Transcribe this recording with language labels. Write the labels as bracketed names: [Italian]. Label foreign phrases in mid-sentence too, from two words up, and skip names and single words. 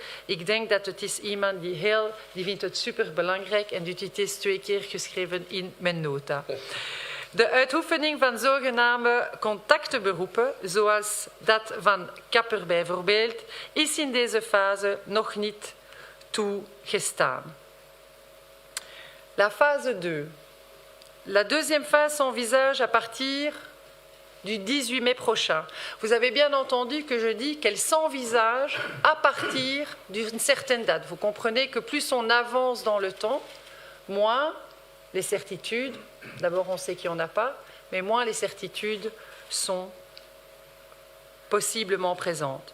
[Dutch] Ik denk dat het is iemand die vindt het superbelangrijk en dit is 2 keer geschreven in mijn nota. De uitoefening van zogenaamde contactberoepen, zoals dat van kapper bijvoorbeeld, is in deze fase nog niet toegestaan. [French] La phase 2. La deuxième phase s'envisage à partir du 18 mai prochain. Vous avez bien entendu que je dis qu'elle s'envisage à partir d'une certaine date. Vous comprenez que plus on avance dans le temps, moins les certitudes, d'abord on sait qu'il n'y en a pas, mais moins les certitudes sont possiblement présentes.